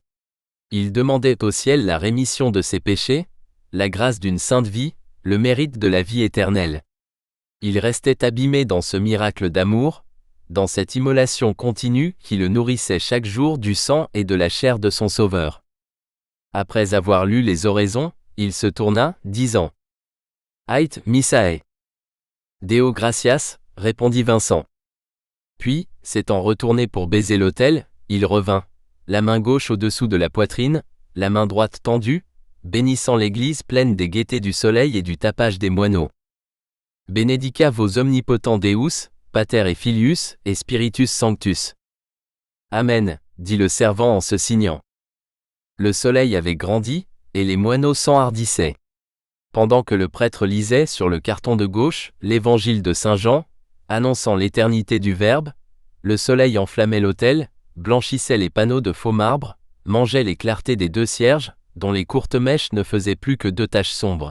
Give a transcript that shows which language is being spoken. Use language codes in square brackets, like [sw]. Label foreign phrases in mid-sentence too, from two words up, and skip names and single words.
[fr] Il demandait au ciel la rémission de ses péchés, la grâce d'une sainte vie, le mérite de la vie éternelle. Il restait abîmé dans ce miracle d'amour, dans cette immolation continue qui le nourrissait chaque jour du sang et de la chair de son Sauveur. Après avoir lu les oraisons, il se tourna, disant « [la] Ait missae. Deo gratias », [fr] répondit Vincent. Puis, s'étant retourné pour baiser l'autel, il revint, la main gauche au-dessous de la poitrine, la main droite tendue, bénissant l'église pleine des gaietés du soleil et du tapage des moineaux. [la] Benedica vos omnipotents Deus, Pater et Filius, et Spiritus Sanctus. [fr] Amen, dit le servant en se signant. Le soleil avait grandi, et les moineaux s'enhardissaient. Pendant que le prêtre lisait sur le carton de gauche l'évangile de Saint Jean, annonçant l'éternité du Verbe, le soleil enflammait l'autel, blanchissait les panneaux de faux marbre, mangeait les clartés des deux cierges, dont les courtes mèches ne faisaient plus que 2 taches sombres.